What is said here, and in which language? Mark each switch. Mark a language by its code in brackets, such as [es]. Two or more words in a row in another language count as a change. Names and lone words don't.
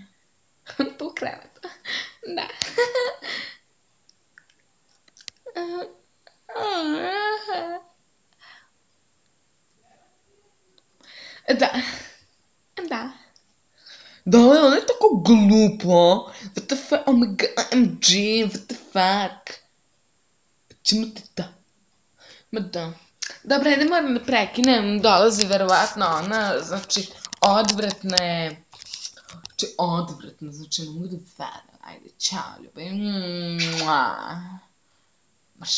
[sr] Tu u krevetu. Da. Da. Da. Da li ona je tako glupa? [en] What the fuck? Oh my god, OMG, what the fuck? [sr] Čemu ti da? Ma da. Dobra, ajde moram da prekinem, dolazi verovatno ona, znači, odvratna je. Znači, odvratna, znači, ne mogu da verujem. Ajde, čao, ljubav. Mrš.